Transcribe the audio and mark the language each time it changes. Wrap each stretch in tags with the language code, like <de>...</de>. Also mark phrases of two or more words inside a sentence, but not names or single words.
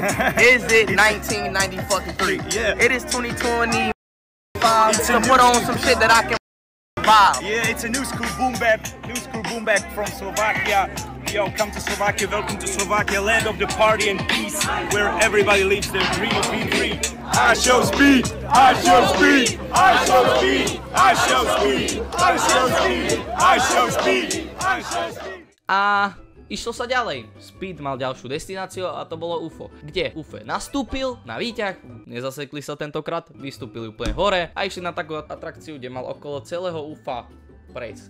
<en>Is it 1993? Yeah. It is 2025 to put on some shit that I can vibe. Yeah, it's a new school boom bap from Slovakia. Yo, come to Slovakia, welcome to Slovakia, land of the party and peace, where everybody lives their dream of being free. iShowSpeed! iShowSpeed! iShowSpeed! iShowSpeed! iShowSpeed! iShowSpeed! iShowSpeed!</en> <sk>A išlo sa ďalej. Speed mal ďalšiu destináciu a to bolo UFO. Kde UFO nastúpil na výťah, nezasekli sa tentokrát, vystúpili úplne hore a išli na takú atrakciu, kde mal okolo celého UFA prejsť.</sk>